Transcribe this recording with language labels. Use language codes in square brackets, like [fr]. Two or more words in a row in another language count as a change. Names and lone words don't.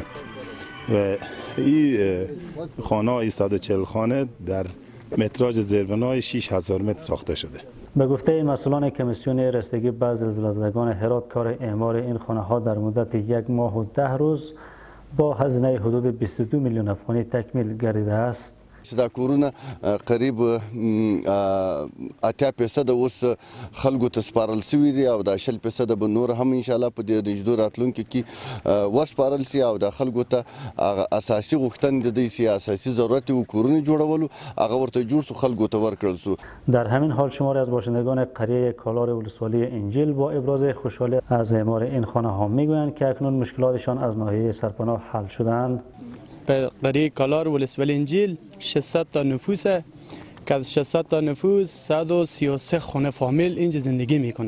[fa] و این خانه های 140 خانه در متراژ زیربنای 6000 متر ساخته شده. به گفته مسئولان کمیسیون رسیدگی به زلزله زدگان هرات، کار اعمار این خانه ها در مدت 1 ماه و 10 روز با هزینه حدود 22 میلیون افغانی تکمیل گردیده است. [ps] دا کورونه قریب 80% اوس خلکو ته سپارل شوي دي او دا 20% به نور هم [ar] ان شاء الله [ps] په دې رجدو راتلونکو کې وسپارل شي او دا خلکو ته اساسي غوښتنې د دې سیاسي ضرورت او کورونه جوړولو هغه ورته جوړ سو خلکو ته ورکړل سو. [fa] در همین حال شماری از باشندگان قریه کالار ولسوالی انجیل با ابراز خوشحالی از اعمار این خانه ها میگویند که اکنون مشکلاتشان از ناحیه سرپناه حل شدند. به قریه کالار ولسوالی انجیل 600 تا نفوسه که از 600 تا نفوس 133 خانه فامیل اینجا زندگی میکنه.